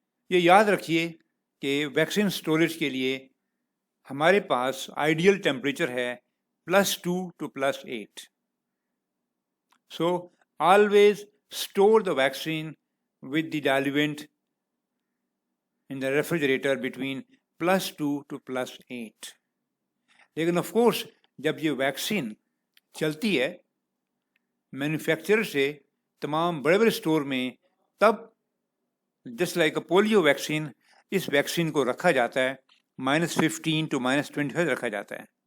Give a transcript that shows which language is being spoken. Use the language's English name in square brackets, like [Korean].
[Urdu] یہ یاد رکھیے کہ ویکسین اسٹوریج کے لیے ہمارے پاس آئیڈیل ٹیمپریچر ہے +2 to +8. [English] So, always store the vaccine with the diluent in the refrigerator between +2 to +8. [Urdu] لیکن آف کورس جب یہ ویکسین چلتی ہے مینوفیکچرر سے تمام بڑے اسٹور میں, تب [English] just like a [Urdu] polio vaccine اس vaccine کو رکھا جاتا ہے -15 to -25 رکھا جاتا ہے.